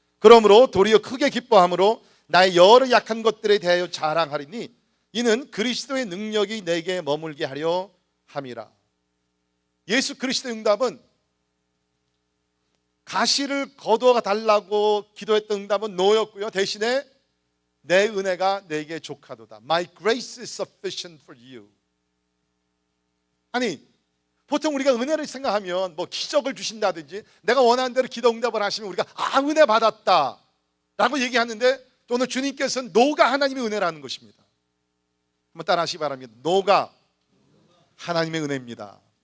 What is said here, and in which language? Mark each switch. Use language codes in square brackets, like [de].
[ko] 그러므로 도리어 크게 기뻐함으로 나의 여러 약한 것들에 대하여 자랑하리니 이는 그리스도의 능력이 내게 머물게 하려 함이라. 예수 그리스도의 응답은, 가시를 거두어 달라고 기도했던 응답은 노였고요, 대신에 내 은혜가 내게 족하도다. [en] My grace is sufficient for you. [ko] 아니, 보통 우리가 은혜를 생각하면 기적을 주신다든지 내가 원하는 대로 기도 응답을 하시면 우리가 은혜 받았다 라고 얘기하는데, 또 오늘 주님께서는 노가 하나님의 은혜라는 것입니다. 한번 따라 하시기 바랍니다. 노가 하나님의 은혜입니다.